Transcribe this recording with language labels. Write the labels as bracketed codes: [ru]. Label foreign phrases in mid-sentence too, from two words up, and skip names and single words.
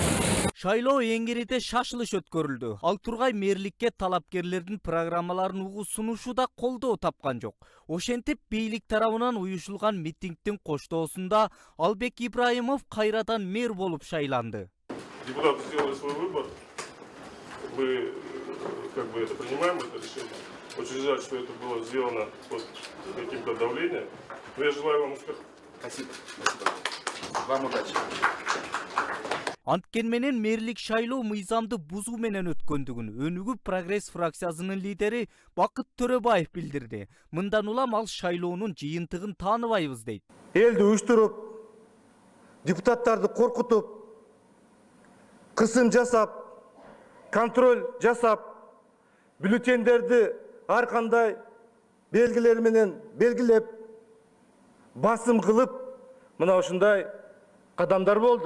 [ky] Шайлоо эңириде шашылыш өткөрүлдү. Ал тургай мэрликке талапкерлердин программаларын угуу сунушу да колдоо тапкан жок. Ошентип бийлик тарабынан уюшулган митингдин коштоосунда Албек Ибраимов кайрадан мэр болуп шайланды. [ru] Депутаты сделали свой выбор. Мы это принимаем, это решение. Очень жаль, что это было сделано под каким-то давлением. Но я желаю вам успеха. Спасибо. Вам удачи. [ky] Анткени менен мэрлик шайлоо мыйзамды бузуу менен өткөндүгүн Өнүгүү прогресс фракциясынын лидери Бакыт Төрөбаев билдирди. Мындан улам ал шайлоонун жыйынтыгын тааныбайбыз дейт. Элди уюштуруп, депутаттарды коркутуп, кысым жасап, контроль жасап, бюллетендерди ар кандай белгилер менен белгилеп, басым кылып, мына ушундай кадамдар болду.